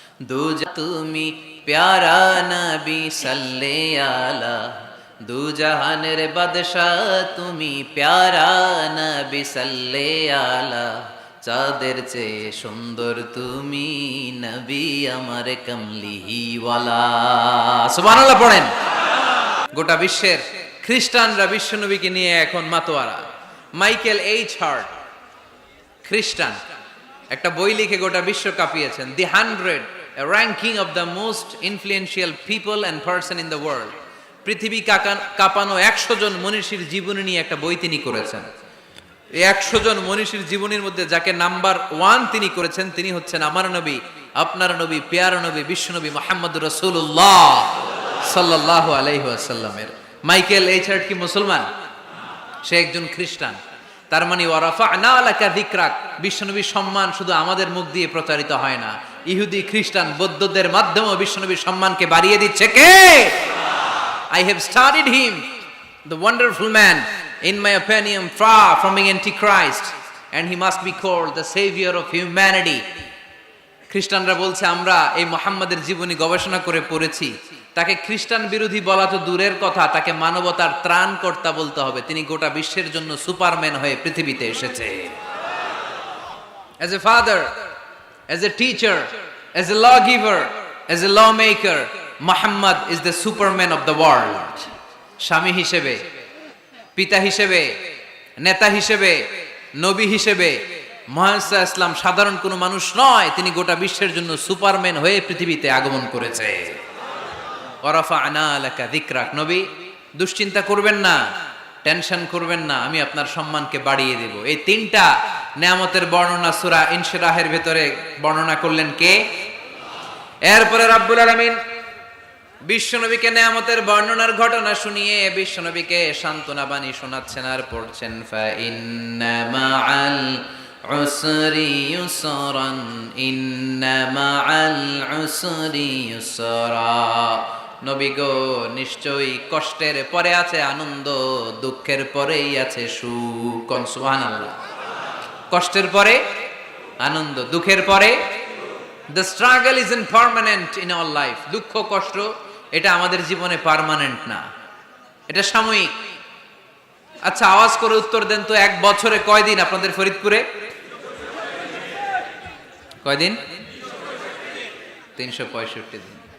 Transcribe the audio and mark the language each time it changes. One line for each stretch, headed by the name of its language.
Bangla: দুজা তুমি প্যারা নবী সাল্লে আলা, দু জাহানের বাদশাহ তুমি প্যারা নবী সাল্লে আলা, চাঁদের চেয়ে সুন্দর তুমি নবী আমার কামলিওয়ালা। সুবহানাল্লাহ পড়েন। গোটা বিশ্বের খ্রিস্টানরা বিশ্বনবীকে নিয়ে এখন মাতোয়ারা। মাইকেল এইচ হার্ট, খ্রিস্টান, একটা বই লিখে গোটা বিশ্ব কাঁপিয়েছেন, দি 100,
English: a ranking of the most influential people and person in the world।
Bangla: পৃথিবী কাঁপানো 100 জন মনীষীর জীবনী নিয়ে একটা বই তিনি করেছেন। এই 100 জন মনীষীর জীবনীর মধ্যে যাকে নাম্বার 1 তিনি করেছেন, তিনি হচ্ছেন আমার নবী, আপনার নবী, প্যারা নবী, বিশ্বনবী মুহাম্মদুর রাসূলুল্লাহ সাল্লাল্লাহু আলাইহি ওয়াসাল্লামের। মাইকেল এইচ হার্ট কি মুসলমান? সে একজন খ্রিস্টান। তার মানে
Arabic: ওয়ারাফা'না লাকা যিকরাক,
Bangla: বিশ্বনবীর সম্মান শুধু আমাদের মুখ দিয়ে প্রচারিত হয় না, ইহুদি, খ্রিস্টান, বৌদ্ধদের মাধ্যমেও বিশ্বনবীর সম্মানকে বাড়িয়ে দিচ্ছে কে?
English: I have studied him, the wonderful man, in my opinion, far from being antichrist, and he must be called the savior of humanity.
Bangla: খ্রিস্টানরা বলছে, আমরা এই মুহাম্মাদের জীবনী গবেষণা করে পড়েছি, তাকে খ্রিস্টান বিরোধী বলা তো দূরের কথা, তাকে মানবতার ত্রাণকর্তা বলতে হবে। তিনি গোটা বিশ্বের জন্য সুপারম্যান হয়ে পৃথিবীতে এসেছে।
English: As a father, as a teacher, as a lawgiver, as a lawmaker, Muhammad is the superman of the world.
Bangla: স্বামী হিসেবে, পিতা হিসেবে, নেতা হিসেবে, নবী হিসেবে মুহাম্মদ সাল্লাল্লাহু আলাইহি ওয়াসাল্লাম সাধারণ কোনো মানুষ নয়, তিনি গোটা বিশ্বের জন্য সুপারম্যান হয়ে পৃথিবীতে আগমন করেছে।
Arabic: ওয়ারাফা'না লাকা যিকরাক,
Bangla: নবী দুশ্চিন্তা করবেন না, টেনশন করবেন না, আমি আপনার সম্মানকে বাড়িয়ে দেব। এই তিনটা নেয়ামতের বর্ণনা সূরা ইনশিরাহের ভেতরে বর্ণনা করলেন কে? এরপরে রাব্বুল আলামিন বিশ্বনবীকে নেয়ামতের বর্ণনার ঘটনা শুনিয়ে বিশ্বনবীকে সান্ত্বনা বাণী শোনাচ্ছেন আর পড়ছেন,
Arabic: ফা ইন্না মাআল উসরি ইউসরান, ইন্না মাআল উসরি ইউসরা।
Bangla: নবী গো, নিশ্চয়ই কষ্টের পরে আছে আনন্দ, দুঃখের পরেই আছে সুখ। কোন সুবহানাল্লাহ। কষ্টের পরে আনন্দ, দুঃখের পরে।
English: The struggle is impermanent in our life.
Bangla: দুঃখ কষ্ট এটা আমাদের জীবনে পার্মানেন্ট না, এটা সাময়িক। আচ্ছা, আওয়াজ করে উত্তর দেন তো, এক বছরে কয়দিন আপনাদের ফরিদপুরে? কয়দিন? 365 দিন।